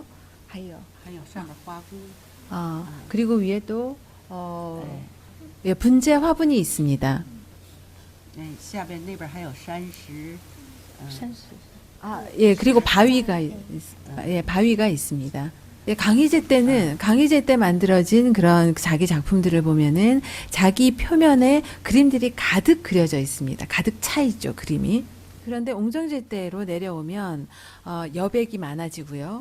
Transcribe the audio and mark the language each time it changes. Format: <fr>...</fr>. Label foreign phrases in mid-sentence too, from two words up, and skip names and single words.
<ko>하여.</ko> <zh>还有上面花菇，</zh> <ko>그리고 위에 또 예, 분재 화분이 있습니다.</ko> <zh>下边那边还有山石，</zh> <ko>예, 그리고 바위가 예, 바위가 있습니다. 예, 강희제 때 만들어진 그런 자기 작품들을 보면은 자기 표면에 그림들이 가득 그려져 있습니다. 가득 차 있죠, 그림이. 그런데 옹정제 때로 내려오면 여백이 많아지고요.</ko>